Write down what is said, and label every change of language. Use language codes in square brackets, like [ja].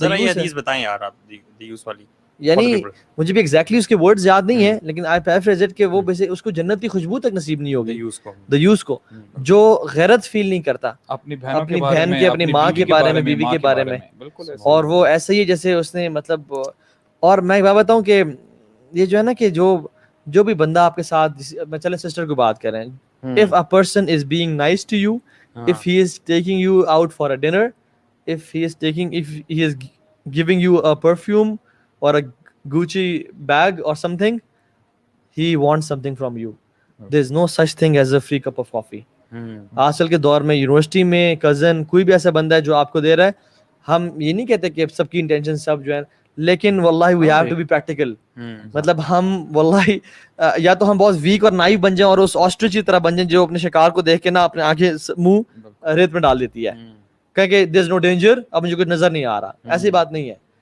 [ur] حدیث بتائیں یار آپ, دیوس والی, یعنی مجھے بھی ایگزیکٹلی اس کے ورڈز یاد نہیں ہیں, لیکن [en] I paraphrase it [ur] کہ وہ اس کو جنت کی خوشبو تک نصیب نہیں ہوگی دیوس کو, جو غیرت فیل نہیں کرتا اپنی بہن کے, اپنی ماں کے بارے میں, بیوی کے بارے میں, اور وہ ایسے ہی جیسے اس نے مطلب. اور میں ایک بات بتاؤں کہ یہ جو ہے نا کہ جو بھی بندہ آپ کے ساتھ, میں چلے سسٹر کو بات کر رہے ہیں, [en] if a person is being nice to you, if he is taking you out for a dinner, if he is giving you a perfume or a Gucci bag or something, he wants something from you. There's no such thing as a free cup of coffee. [ur] آج کل کے دور میں university میں cousin کوئی بھی ایسا بندہ ہے جو آپ کو دے رہا ہے, ہم یہ نہیں کہتے کہ سب کی انٹینشن سب جو ہے, لیکن واللہ [en] We have to be practical. [ur] مطلب ہم واللہ یا تو ہم بہت ویک اور نائف بن جائیں اور اس آسٹرچ کی طرح بن جائیں جو اپنے شکار کو دیکھ کے نا اپنے آنکھیں منہ ریت میں ڈال دیتی ہے, کہ [en] there is no danger, [ur] اب مجھے کچھ نظر نہیں آ رہا. ایسی بات نہیں ہے.